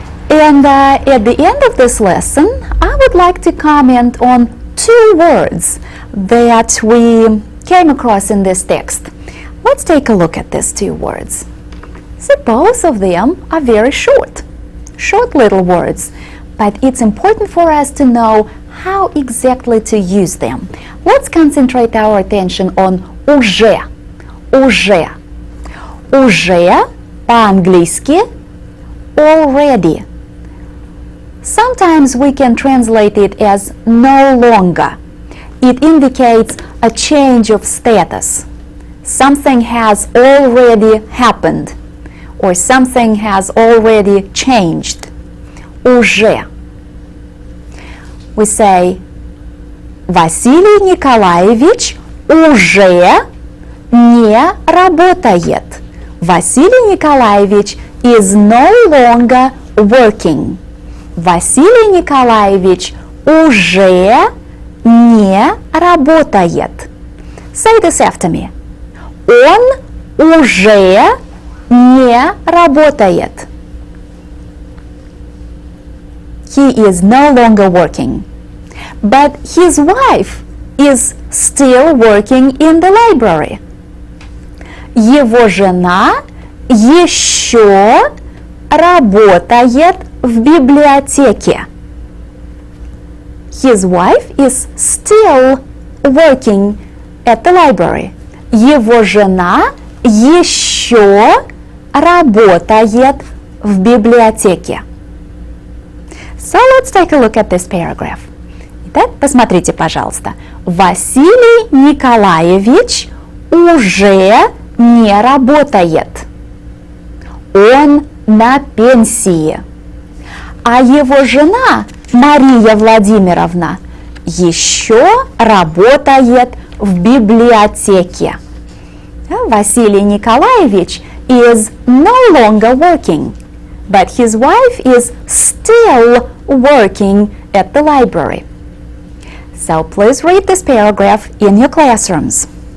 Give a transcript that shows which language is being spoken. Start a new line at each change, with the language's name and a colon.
English: And at the end of this lesson, I would like to comment on 2 words that we came across in this text. Let's take a look at these 2 words. See, both of them are very short. short little words, but it's important for us to know how exactly to use them. Let's concentrate our attention on уже. Уже.
Russian: Уже по-английски already.
English: Sometimes we can translate it as no longer. It indicates a change of status. Something has already happened, or something has already changed.
Russian: Уже.
English: We say,
Russian: Василий Николаевич уже не работает.
English: Василий Николаевич is no longer working.
Russian: Василий Николаевич уже не работает.
English: Say this after me.
Russian: Он уже не работает.
English: He is no longer working. But his wife is still working in the library.
Russian: Его жена еще работает в библиотеке.
English: His wife is still working at the library.
Russian: Его жена еще работает в библиотеке.
English: So let's take a look at this paragraph.
Russian: Итак, посмотрите, пожалуйста. Василий Николаевич уже не работает. Он на пенсии. А его жена, Мария Владимировна, еще работает в библиотеке.
English: Василий Николаевич is no longer working, but his wife is still working at the library. So please read this paragraph in your classrooms.